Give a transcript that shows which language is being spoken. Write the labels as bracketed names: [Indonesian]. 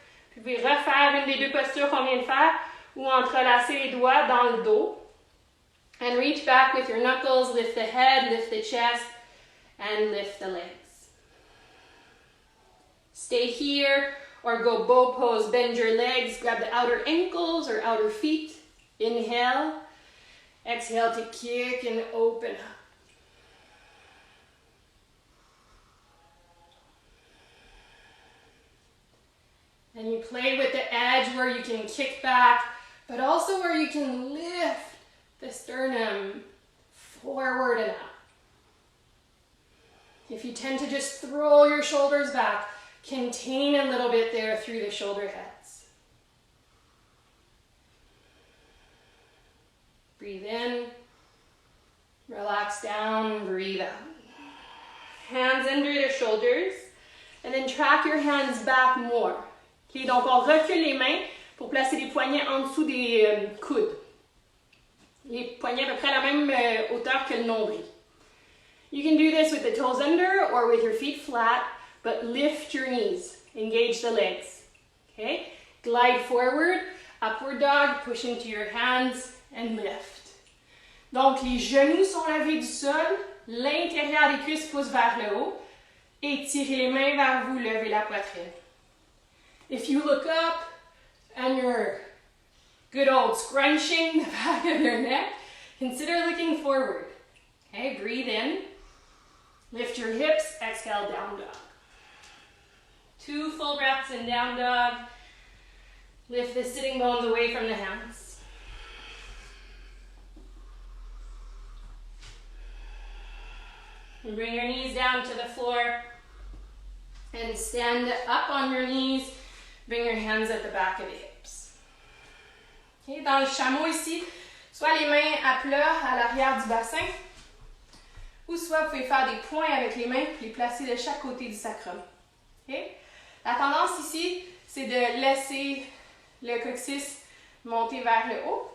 [French] Puis vous pouvez refaire une des deux postures qu'on vient de faire ou entrelacer les doigts dans le dos. [English] And reach back with your knuckles, lift the head, lift the chest, and lift the legs. Stay here or go bow pose, bend your legs, grab the outer ankles or outer feet. Inhale, exhale to kick and open up. And you play with the edge where you can kick back, but also where you can lift the sternum forward and up. If you tend to just throw your shoulders back, contain a little bit there through the shoulder heads. Breathe in, relax down, breathe out. Hands under the shoulders, and then track your hands back more. [French] Okay, donc on recule les mains pour placer les poignets en dessous des coudes. Les poignets à peu près à la même hauteur que le nombril. [English] You can do this with the toes under or with your feet flat, but lift your knees, engage the legs. Okay? Glide forward, upward dog, push into your hands and lift. [French] Donc les genoux sont levés du sol, l'intérieur des cuisses pousse vers le haut, étirez les mains vers vous, levez la poitrine. [English] If you look up and you're good old scrunching the back of your neck, consider looking forward. Okay, breathe in. Lift your hips, exhale, down dog. 2 full breaths in down dog. Lift the sitting bones away from the hands. And bring your knees down to the floor. And stand up on your knees. Bring your hands at the back of the hips. [French] Okay, dans le chameau ici, soit les mains à plat à l'arrière du bassin, ou soit vous pouvez faire des points avec les mains et les placer de chaque côté du sacrum. Okay? La tendance ici, c'est de laisser le coccyx monter vers le haut.